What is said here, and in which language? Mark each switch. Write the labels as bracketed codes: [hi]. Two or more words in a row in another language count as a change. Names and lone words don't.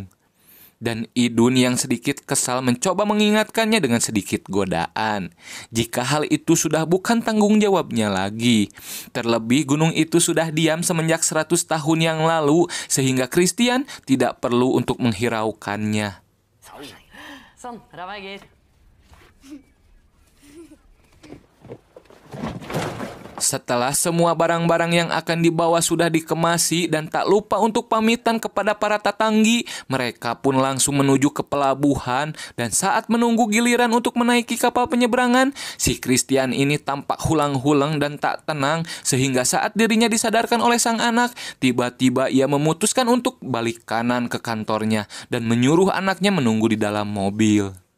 [id] Dan Idun yang sedikit kesal mencoba mengingatkannya dengan sedikit godaan. Jika hal itu sudah bukan tanggung jawabnya lagi. Terlebih gunung itu sudah diam semenjak 100 tahun yang lalu, sehingga Christian tidak perlu untuk menghiraukannya. [no] Sånn, ræva i gir. [id] Setelah semua barang-barang yang akan dibawa sudah dikemasi dan tak lupa untuk pamitan kepada para tatanggi, mereka pun langsung menuju ke pelabuhan. Dan saat menunggu giliran untuk menaiki kapal penyeberangan, si Christian ini tampak hulang-hulang dan tak tenang, sehingga saat dirinya disadarkan oleh sang anak, tiba-tiba ia memutuskan untuk balik kanan ke kantornya dan menyuruh anaknya menunggu di dalam mobil.